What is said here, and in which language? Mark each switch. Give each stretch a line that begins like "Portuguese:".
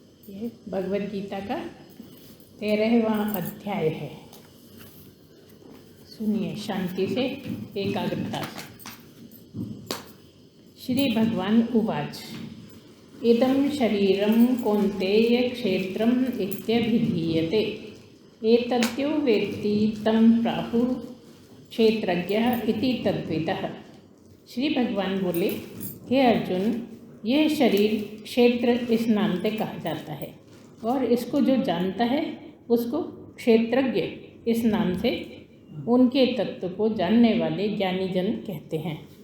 Hindi: ये भगवद गीता का 13वां अध्याय है। सुनिए शांति से, एकाग्रता से।
Sanskrit: श्री भगवान उवाच इदं शरीरं कौन्तेय क्षेत्रम् इत्यभिधीयते एतद्यो वेत्ति तं प्राहुः क्षेत्रज्ञः इति तद्विदः।
Hindi: श्री भगवान बोले, हे अर्जुन, यह शरीर क्षेत्र इस नाम से कहा जाता है और इसको जो जानता है उसको क्षेत्रज्ञ इस नाम से उनके तत्व को जानने वाले ज्ञानी जन कहते हैं।